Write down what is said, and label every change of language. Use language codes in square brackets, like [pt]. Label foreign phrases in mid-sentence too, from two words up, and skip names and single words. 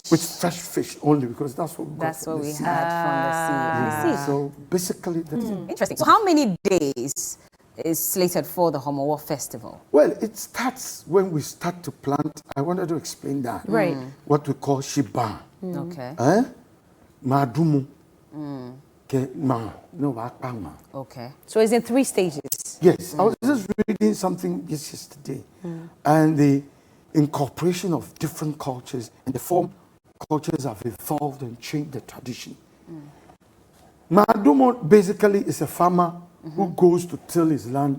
[en] With fresh fish only, because that's what we got That's from what the we sea. had from the sea. I see. So basically, that's it. Interesting. So how many days is slated for the Homowo festival? Well, it starts when we start to plant. I wanted to explain that. Right. What we call shiba. Okay. Madumu. Ke ma. No, ma. Okay. So it's in 3 stages. Yes, I was just reading something just yesterday, and the incorporation of different cultures and the form cultures have evolved and changed the tradition. Madumo basically is a farmer who goes to till his land